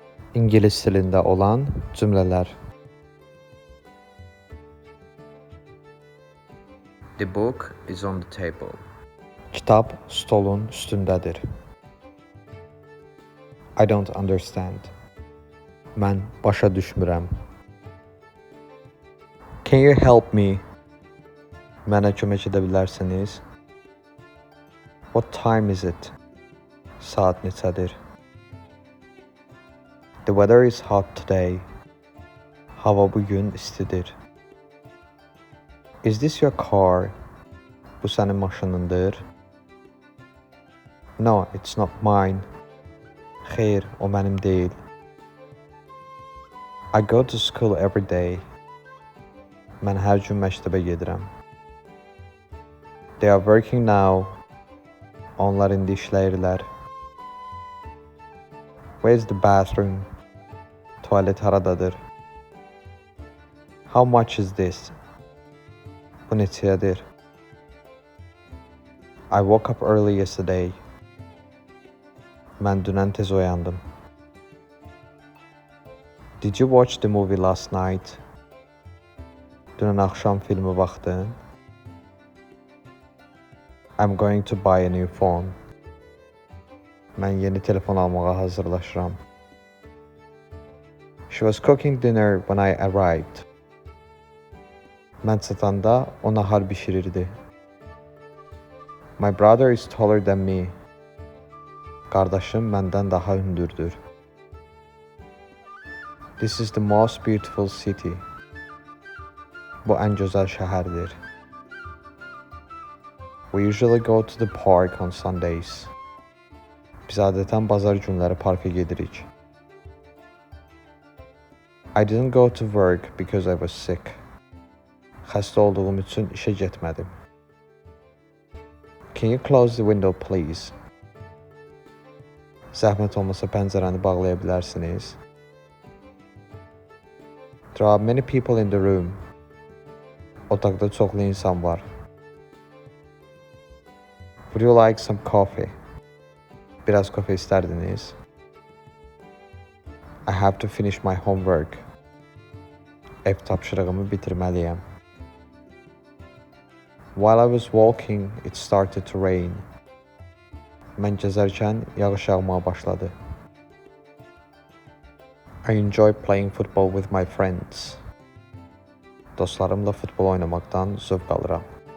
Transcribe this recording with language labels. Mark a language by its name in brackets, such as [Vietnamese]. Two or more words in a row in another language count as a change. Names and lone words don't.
[Azerbaijani] İngilis dilində olan cümlələr. [English] The book is on the table. [Azerbaijani] Kitab stolun üstündədir. [English] I don't understand. [Azerbaijani] Mən başa düşmürəm. [English] Can you help me? [Azerbaijani] Mənə kömək edə bilərsiniz? [English] What time is it? [Azerbaijani] Saat neçədir? [English] The weather is hot today. [Azerbaijani] Hava bugün istidir. [English] Is this your car? [Azerbaijani] Bu sənin maşınındır. [English] No, it's not mine. [Azerbaijani] Xeyr, o mənim deyil. [English] I go to school every day. [Azerbaijani] Mən hər gün məktəbə gedirəm. [English] They are working now. [Azerbaijani] Onlar indi işləyirlər. [English] Where's the bathroom? [Azerbaijani] Tualet haradadır? [English] How much is this? [Azerbaijani] Bu neçəyədir? [English] I woke up early yesterday. [Azerbaijani] Mən dünən tez oyandım. [English] Did you watch the movie last night? [Azerbaijani] Dünən axşam filmi baxdın? [English] I'm going to buy a new phone. [Azerbaijani] Mən yeni telefon almağa hazırlaşıram. [English] She was cooking dinner when I arrived. [Azerbaijani] Mən çatanda o nahar bişirirdi. [English] My brother is taller than me. [Azerbaijani] Qardaşım məndən daha hündürdür. [English] This is the most beautiful city. [Azerbaijani] Bu ən gözəl şəhərdir. [English] We usually go to the park on Sundays. [Azerbaijani] Biz adətən bazar günləri parka gedirik. [English] I didn't go to work because I was sick. [Azerbaijani] Xəstə olduğum üçün işə getmədim. [English] Can you close the window please? [Azerbaijani] Zəhmət olmasa pəncərəni bağlaya bilərsiniz? [English] There are many people in the room. [Azerbaijani] Otaqda çoxlu insan var. [English] Would you like some coffee? [Azerbaijani] Biraz kofe istərdiniz? [English] I have to finish my homework. [Azerbaijani] Ev tapşırığımı bitirməliyəm. [English] While I was walking, it started to rain. [Azerbaijani] Mən gəzərkən yağış yağmağa başladı. [English] I enjoy playing football with my friends. [Azerbaijani] Dostlarımla futbol oynamaqdan zövq alıram.